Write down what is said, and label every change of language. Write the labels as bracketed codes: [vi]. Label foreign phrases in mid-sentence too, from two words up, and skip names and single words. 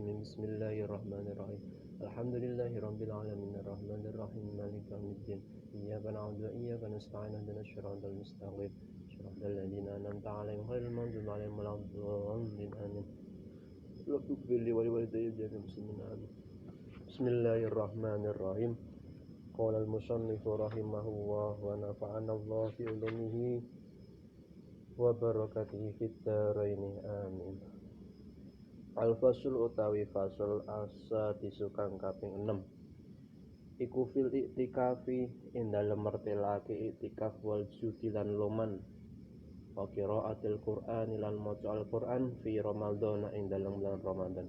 [ar] بسم الله الرحمن الرحيم الحمد لله رب العالمين الرحمن الرحيم مالك يوم الدين إياك نعبد وإياك نستعين اهدنا الصراط المستقيم صراط الذين أنعمت عليهم غير المغضوب عليهم ولا الضالين آمين رب اغفر لي ولوالدي وجميع المسلمين آمين بسم الله الرحمن الرحيم قال المصنف رحمه الله ونفعنا الله في علومه وبركاته في الدارين آمين. [jv] Al-fasl utawi fasal asa disukang kaping 6 iku [ar] في الاعتكاف [jv] ing dalem mertelake i'tikaf [ar] والجود [jv] lan loman [ar] وقراءة القرآن [jv] lan maca Al-Qur'an [ar] في رمضان [jv] ing dalem bulan Ramadan.